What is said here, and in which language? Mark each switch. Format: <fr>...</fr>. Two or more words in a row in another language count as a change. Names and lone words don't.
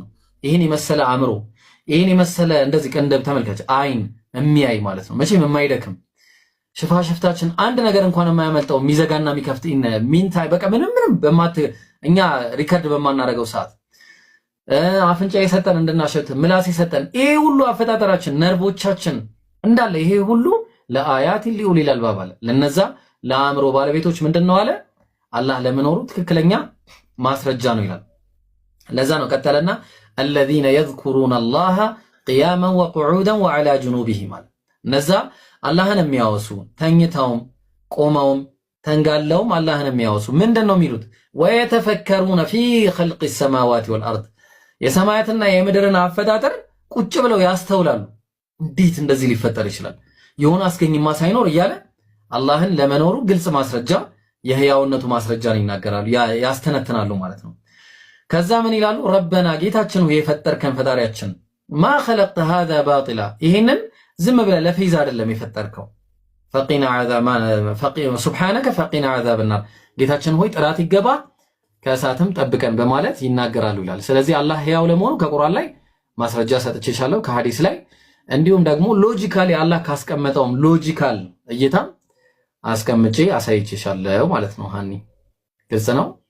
<am>ይህን የመሰለ አእምሮ፣ ይህን የመሰለ እንደዚህ ቀንደብ ተመልከች፣ አይን የሚያይ ማለት ነው። መቼም የማይደክም ሽፋሽፍታችን አንድ ነገር እንኳን የማያመልጠው የሚዘጋና የሚከፍት ሚንታይ በቃ ምንም እኛ ሪከርድ በማናረገው ሰዓት አፍንጫ የሰጠን እንድናሸት ምላስ የሰጠን ይሄ ሁሉ አፈጣጠራችን ነርቮቻችን እንዳለ ይሄ ሁሉ ለአያት</am> <ar>لأولي الألباب</ar> <am>አለ። ለነዛ ለአእምሮ ባለቤቶች ምንድነው አለ? አላህ ለመኖሩ ትክክለኛ ማስረጃ ነው ይላል። ለዛ ነው ቀጠለና</am> <ar>الذين يذكرون الله قياما وقعودا وعلى جنوبهم</ar> <am>አለ። እነዛ አላህን የሚያወሱ ተኝተውም ቆመውም ተንጋለውም አላህን የሚያወሱ ምንድነው የሚሉት?</am> <ar>ويتفكرون في خلق السماوات والارض</ar> <am>የሰማያትና የምድርን አፈጣጠር ቁጭ ብለው ያስተውላሉ። እንዴት እንደዚህ ሊፈጠር ይችላል? የሆነ አስገኝማ ሳይኖር እያለ አላህን ለመኖሩ ግልጽ ማስረጃ የህያውነቱ ማስረጃን ይናገራሉ፣ ያስተነትናሉ ማለት ነው። ከዛ ምን ይላሉ? ረበና ጌታችን ሆይ የፈጠርከን ፈጣሪያችን</am> <ar>ما خلقت هذا باطلا</ar> <am>ይሄንን ዝም ብለህ ለፌዝ አይደለም የፈጠርከው።</am> <ar>فقنا سبحانك فقنا عذاب النار</ar> <am>ጌታችን ሆይ ጥራት ይገባ ከእሳትም ጠብቀን በማለት ይናገራሉ ይላል። ስለዚህ አላህ ሕያው ለመሆኑ ከቁርአን ላይ ማስረጃ ሰጥቼሻለሁ፣ ከሐዲስ ላይ እንዲሁም ደግሞ ሎጂካሊ አላህ ካስቀመጠውም ሎጂካል እይታ አስቀምጬ አሳይቼሻለሁ ማለት ነው። ሃኒ ግልጽ ነው?</am>